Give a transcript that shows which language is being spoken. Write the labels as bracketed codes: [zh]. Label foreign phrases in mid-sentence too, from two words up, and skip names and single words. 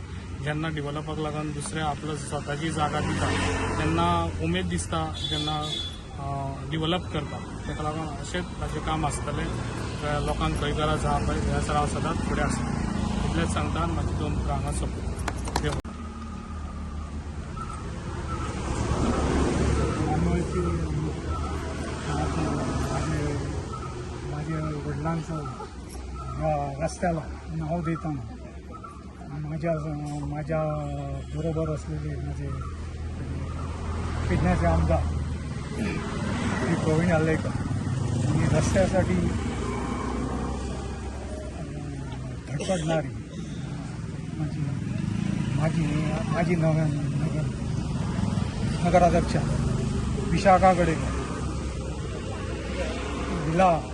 [kok] जेन्ना डिव्हलपाक लागून दुसरे आपलो स्वताची जागा दिता तेन्ना उमेद दिसता जेन्ना डिव्हलप करता. ताका लागून अशेंच ताजें काम आसतलें. लोकांक खंय गरज आहा पळय ह्या हांव सदांच फुडें आसता. इतलेंच सांगता आनी म्हाजी 2 उतरां हांगा सोंपता. [mr] माझ्या वडिलांचं रस्त्याला नाव देताना माझ्या बरोबर असलेले माझे पेडण्याचे आमदार श्री प्रवीण आलेकर यांनी रस्त्यासाठी धडपडणारी माझी नगराध्यक्ष विशाखा गडेकर हिला